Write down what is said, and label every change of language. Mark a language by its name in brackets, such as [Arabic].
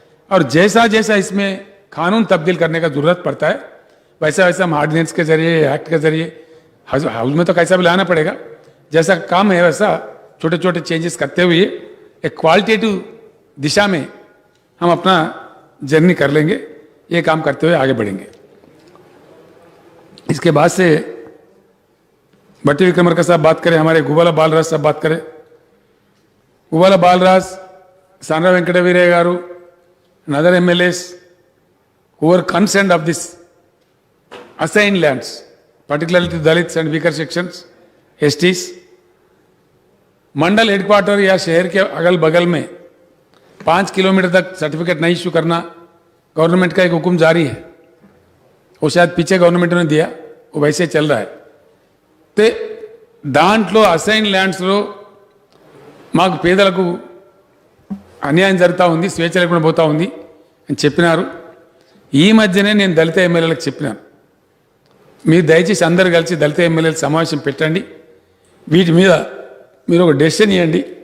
[Hindi] और जैसा जैसा इसमें कानून तब्दील करने का जरूरत पड़ता है वैसा वैसा हम ऑर्डिनेंस के जरिए, एक्ट के जरिए, हाउस में तो कैसा भी लाना पड़ेगा, जैसा काम है वैसा छोटे छोटे चेंजेस करते हुए एक क्वालिटेटिव दिशा में हम अपना जर्नी कर लेंगे. ये काम करते हुए आगे बढ़ेंगे. इसके बाद से भट्टी विक्रमार्का साहब बात करें, हमारे गुबाला बालराज साहब बात करें. [English] Gubala Balraj, Sandra Venkataveeraiah garu, and other MLAs who were concerned of this assigned lands, particularly to Dalits and weaker sections, STs. [Hindi] Mandal headquarter या शहर के अगल बगल में 5 किलोमीटर तक सर्टिफिकेट नहीं इश्यू करना गवर्नमेंट का एक हुक्म जारी है. वो शायद पीछे गवर्नमेंट ने दिया, वो वैसे चल रहा है. [Telugu] ते దాంట్లో అసైన్ ల్యాండ్స్లో మాకు పేదలకు అన్యాయం జరుగుతూ ఉంది, స్వేచ్ఛ లేకుండా పోతూ ఉంది అని చెప్పినారు. ఈ మధ్యనే నేను దళిత ఎమ్మెల్యేలకు చెప్పినాను, మీరు దయచేసి అందరు కలిసి దళిత ఎమ్మెల్యేల సమావేశం పెట్టండి, వీటి మీద మీరు ఒక డెసిషన్ ఇవ్వండి.